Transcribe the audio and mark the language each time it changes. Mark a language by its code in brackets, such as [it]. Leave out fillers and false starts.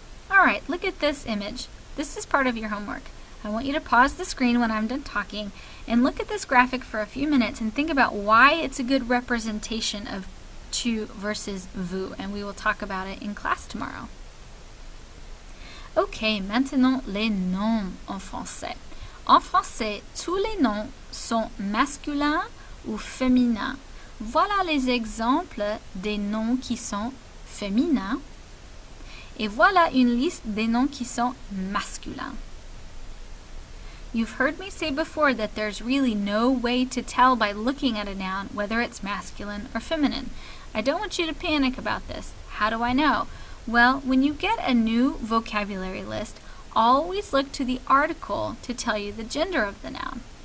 [en] Alright, look at this image. This is part of your homework. I want you to pause the screen when I'm done talking and look at this graphic for a few minutes and think about why it's a good representation of tu versus vous, and we will talk about it in class tomorrow. [fr] Ok, maintenant les noms en français. En français, tous les noms sont masculins ou féminins. Voilà les exemples des noms qui sont féminins. Et voilà une liste des noms qui sont masculins. [en] You've heard me say before that there's really no way to tell by looking at a noun whether it's masculine or feminine. I don't want you to panic about this. How do I know? Well, when you get a new vocabulary list, always look to the article to tell you the gender of the noun.